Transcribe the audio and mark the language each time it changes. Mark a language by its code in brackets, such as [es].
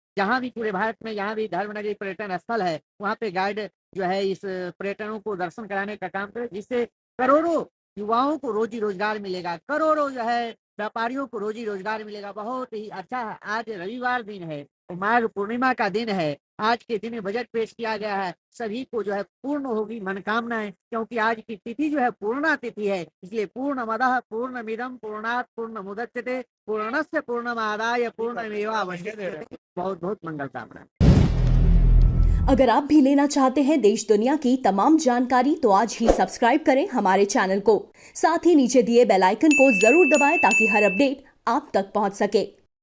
[hi] जहाँ भी पूरे भारत में जहाँ भी धर्मनगरी पर्यटन स्थल है वहाँ पे गाइड जो है इस पर्यटनों को दर्शन कराने का काम करे, जिससे करोड़ों युवाओं को रोजी रोजगार मिलेगा, करोड़ों जो है व्यापारियों को रोजी रोजगार मिलेगा। बहुत ही अच्छा है। आज रविवार दिन है, माघ पूर्णिमा का दिन है। आज के दिन बजट पेश किया गया है, सभी को जो है पूर्ण होगी मनोकामनाएं, क्योंकि आज की तिथि जो है पूर्णा तिथि है। [sa] इसलिए पूर्णमदः पूर्णमिदं पूर्णात् पूर्णमुदच्यते पूर्णस्य पूर्णमादाय पूर्णमेवावशिष्यते। [hi] बहुत बहुत मंगल कामना। अगर आप भी लेना चाहते हैं देश दुनिया की तमाम जानकारी तो आज ही सब्सक्राइब करें हमारे चैनल को। साथ ही नीचे दिए बेल आइकन को जरूर दबाएं ताकि हर अपडेट आप तक पहुंच सके।